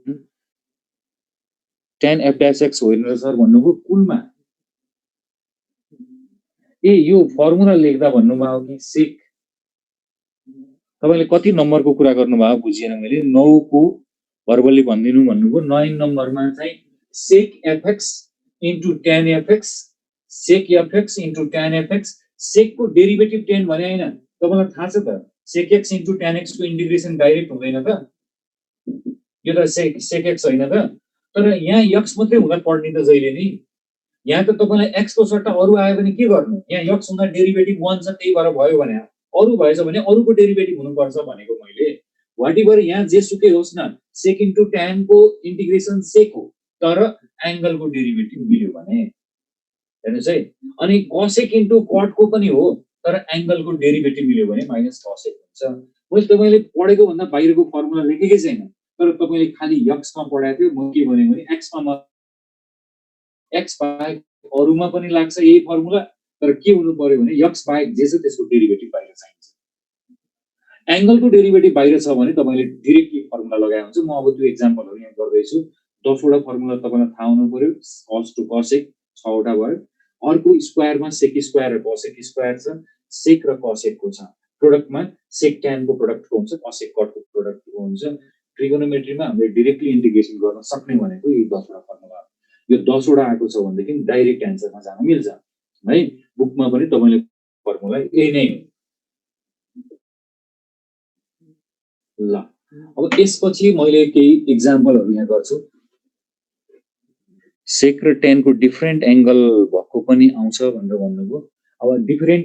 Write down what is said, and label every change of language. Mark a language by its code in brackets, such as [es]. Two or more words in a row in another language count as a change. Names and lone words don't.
[en] tan f dash x [ne] होइन र सर भन्नुको कुनमा ए यो फर्मुला लेख्दा भन्नुभयो कि सेक तपाईले कति नम्बरको कुरा गर्नुभयो बुझिएन मैले 9 को भर्बली भन्दिनु भन्नुको 9 नम्बरमा चाहिँ [en] sec fx into tan fx sec fx into tan fx [ne] sec को डेरिभेटिभ 10 भने हैन तपाईलाई थाहा छ त [en] sec x into tan x [ne] को इन्टिग्रेसन डाइरेक्ट हुँदैन त यो त [en] sec x [ne] हैन त तर यहाँ x मात्रै हुँदा पढ्ने त जहिले नि यहाँ त तपाईलाई x को सट्टा अरु आयो भने के गर्नु यहाँ x हुँदा डेरिभेटिभ 1 छ त्यही भएर भयो भने अरु भएछ भने अरुको डेरिभेटिभ हुनु पर्छ भनेको मैले व्हाटएभर यहाँ जे सुकै होस् न [en] sec into tan [ne] को इन्टिग्रेसन sec हो तर एंगल को डेरिभेटिभ मिल्यो भने हेर्नुस् है अनि [en] cosec into cot [ne] को पनि हो तर एंगल को डेरिभेटिभ मिल्यो भने माइनस cosec हुन्छ मैले तपाईले पढेको भन्दा बाहिरको फर्मुला लेखेकै छैन तर तपाईले खाली x मा पढाएको थियो म के भने x मा x बाहेक अरुमा पनि लाग्छ यही फर्मुला तर के हुनु पर्यो भने x बाहेक जे छ त्यसको डेरिभेटिभ बाहिर चाहिन्छ एंगल को डेरिभेटिभ बाहिर छ भने तपाईले [en] directly formula [ne] लगाए हुन्छ म अब त्यो एक्जाम्पलहरु यहाँ गर्दै छु 10 वटा फर्मुला तपाईलाई थाहा हुनु पर्यो [en] cos to cosec [ne] 6 वटा भयो अर्को स्क्वायरमा [en] sec square [ne] र [en] cosec square [ne] छ sec र cosec को छ प्रोडक्टमा [en] sec tan [ne] को प्रोडक्ट को हुन्छ [en] cosec cot [ne] को प्रोडक्ट को हुन्छ ट्रिगोनोमेट्रीमा हामीले [en] directly integration [ne] गर्न सक्ने भनेको यही 10 वटा फर्मुला यो 10 वटा आएको छ भनेदेखि डाइरेक्ट आन्सरमा जान मिल्छ है बुकमा पनि तपाईले फर्मुला यही नै ल अब यसपछि मैले केही एक्जाम्पलहरु यहाँ गर्छु sec र tan को [en] different angle [ne] भएको पनि आउँछ भनेर भन्नुको अब डिफरेन्ट